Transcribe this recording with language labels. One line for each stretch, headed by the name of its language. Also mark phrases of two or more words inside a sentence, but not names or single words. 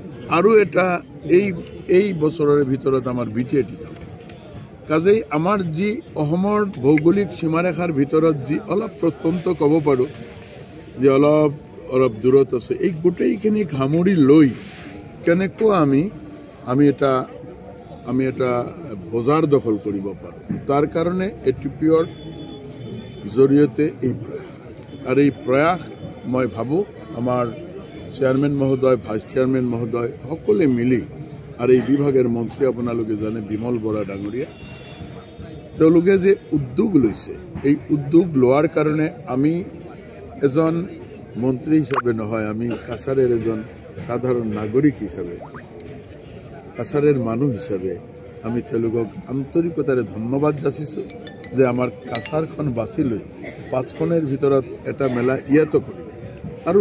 Assamese: আৰু এটা এই বছৰৰ ভিতৰত আমাৰ BTAT থাক কাজেই আমাৰ যি অসমৰ ভৌগোলিক সীমাৰেখাৰ ভিতৰত যি অলপ প্ৰত্যন্ত ক'ব পাৰোঁ যে অলপ দূৰত আছে এই গোটেইখিনি সামৰি লৈ কেনেকুৱা আমি এটা বজাৰ দখল কৰিব পাৰোঁ তাৰ কাৰণে ATPৰ জৰিয়তে এই প্ৰয়াস আৰু এই প্ৰয়াস মই ভাবোঁ আমাৰ চেয়াৰমেন মহোদয়
English: vice chairman
Assamese: মহোদয় সকলোৱে মিলি আৰু এই বিভাগের মন্ত্রী আপোনালোকে জানে বিমল বৰা ডাঙৰীয়া তেওঁলোকে যে উদ্যোগ লৈছে এই উদ্যোগ লোৱাৰ কাৰণে আমি এজন মন্ত্ৰী হিচাপে নহয় আমি কাছাৰেৰ এজন সাধাৰণ নাগৰিক হিচাপে কাছাৰেৰ মানুহ হিচাপে আমি তেওঁলোকক আন্তৰিকতাৰে ধন্যবাদ যাচিছোঁ যে আমাৰ কাছাৰখন বাছি লৈ 5খনৰ ভিতৰত এটা মেলা ইয়াতো কৰিলে আৰু